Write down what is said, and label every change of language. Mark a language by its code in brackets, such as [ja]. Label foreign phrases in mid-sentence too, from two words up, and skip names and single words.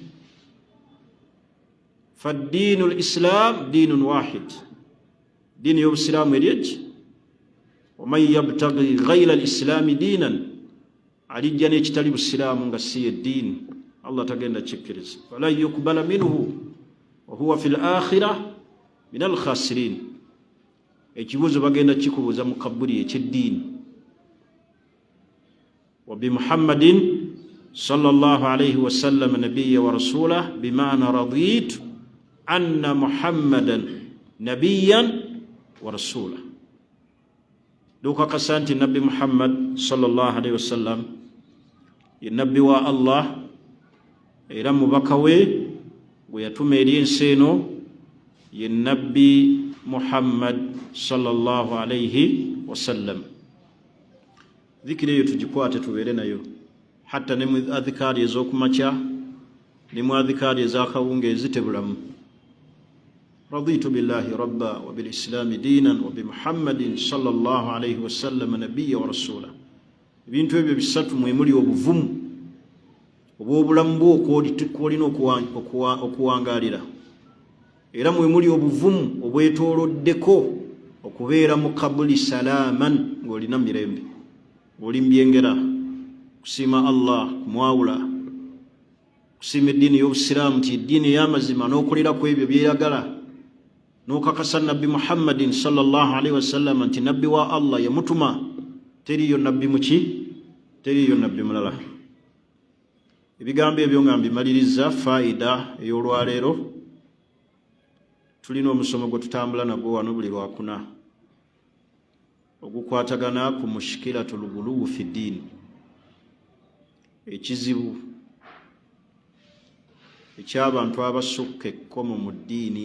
[ar] فالدين الإسلام دين واحد, [lg] diini y'obusiraamu eri eki. [ar] ومن يبتغ غير الإسلام دينا, [lg] alijja n'ekitali busiraamu nga si ye ddiini, Allah tagenda kikkiriza. [ar] فلن يقبل منه وهو في الآخرة من الخاسرين. [lg] Ekibuuzo bagenda kikubuuza mu kabbuli eky'eddiini. [ar] وبمحمد صلى الله عليه وسلم نبيا ورسوله بمعنى رضيت أن محمدا نبيا ورسوله. [lg] Dukakasa nti nabbi Muhammad [ar] صلى الله عليه وسلم [lg] ye nabbi wa Allah era mubaka we gwe yatuma eri ensi eno ye nabbi Muhammad [ar] صلى الله عليه وسلم. [lg] Dhikiri eyo tugikwate tubeere nayo, hatta ne mu adhikaari ez'okumakya ne mu adhikaari ez'akawungeezi tebulamu. [ar] رضيت بالله ربا وبالإسلام دينا وبمحمد صلى الله عليه وسلم نبيا ورسولا. [lg] Ebintu ebyo bisatu mwe muli obuvumu obw'obulamu bwo kwolina okuwangaalira, era mwe muli obuvumu obwetooloddeko okubeera mu kabuli salaaman ng'olina mirembe, ng'oli mbyengera, kusiima Allah, kumwawula, kusiima eddiini y'obusiraamu nti eddiini ey'amazima, n'okolera ku ebyo byeyagala, n'okakasa nabbi Muhammadin [ar] صلى الله عليه وسلم [lg] nti nabbi wa Allah yamutuma, teriyo nabbi muki, teriyo nabbi mulala. Ebigambo ebyo nga mbimaliriza faida ey'olwaleero tulina omusomo gwe tutambula nagwo wano buli lwakuna ogukwatagana ku [ar] مشكلة الغلو في الدين, [lg] ekizibu eky'abantu abasukka ekkomo mu ddiini.